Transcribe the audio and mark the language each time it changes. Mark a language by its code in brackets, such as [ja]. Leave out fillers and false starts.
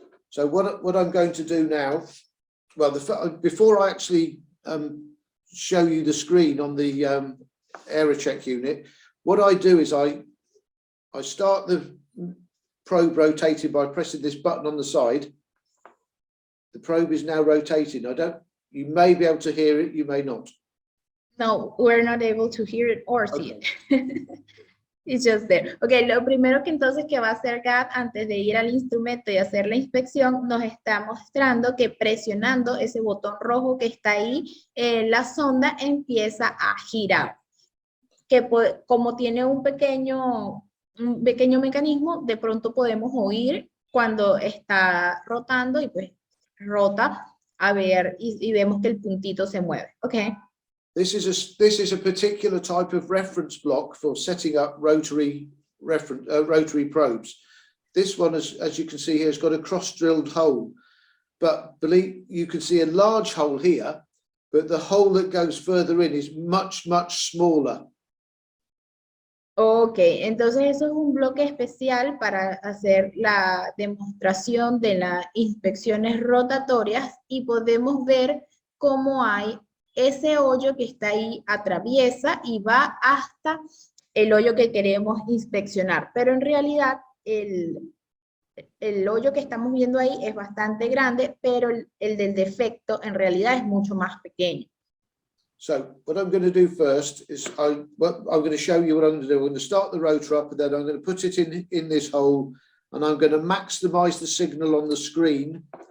[en] So what I'm going to do now, well, before I actually show you the screen on the Aerocheck unit, what I do is I start the probe rotating by pressing this button on the side. The probe is now rotating. You may be able to hear it, you may not. No, we're not able to hear it or see it. It's just there. [es] Ok, lo primero que entonces que va a hacer Gad antes de ir al instrumento y hacer la inspección, nos está mostrando que presionando ese botón rojo que está ahí, la sonda empieza a girar. Que como tiene un pequeño mecanismo, de pronto podemos oír cuando está rotando y pues rota a ver y vemos que el puntito se mueve. Ok. [en] This is a particular type of reference block for setting up rotary probes. This one, as you can see here, has got a cross-drilled hole, but you can see a large hole here, but the hole that goes further in is much smaller. [es] Ok, entonces eso es un bloque especial para hacer la demostración de las inspecciones rotatorias y podemos ver cómo hay ese hoyo que está ahí, atraviesa y va hasta el hoyo que queremos inspeccionar. Pero en realidad el hoyo que estamos viendo ahí es bastante grande, pero el del defecto en realidad es mucho más pequeño. [en] So what I'm going to do first is I'm going to show you what I'm going to do. I'm going to start the rotor up and then I'm going to put it in this hole and I'm going to maximize the signal on the screen.